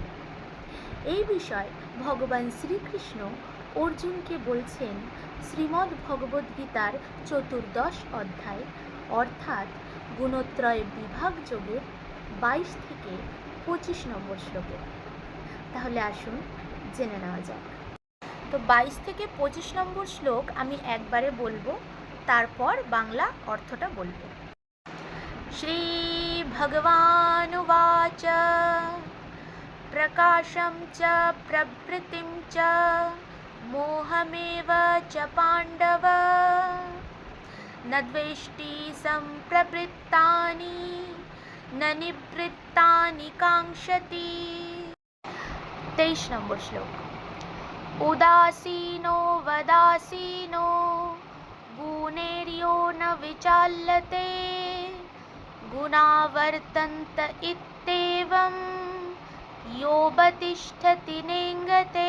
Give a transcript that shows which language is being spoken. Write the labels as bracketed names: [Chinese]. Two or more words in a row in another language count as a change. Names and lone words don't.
[Bangla] এই বিষয়ে ভগবান শ্রীকৃষ্ণ অর্জুনকে বলছেন শ্রীমদ্ ভগবদ্গীতার 14 অধ্যায় অর্থাৎ গুণত্রয় বিভাগ যোগের 22 থেকে 25 নম্বর শ্লোকে। তাহলে আসুন জেনে নেওয়া যাক। তো 22 থেকে 25 নম্বর শ্লোক আমি একবারে বলবো, তারপর বাংলা অর্থটা বলবো। [Sanskrit] श्री भगवानुवाच प्रकाशम च प्रवृत्तिम च मोहमेव च पाण्डव न द्वेष्टि सम्प्रवृत्तानि न निवृत्तानि काङ्क्षति। [Bangla] 23 নম্বর শ্লোক। [Sanskrit] उदासीनो वदासीनो गुणैर्यो न विचाल्यते गुणावर्तन्त इत्येवं योऽवतिष्ठति नेङ्गते।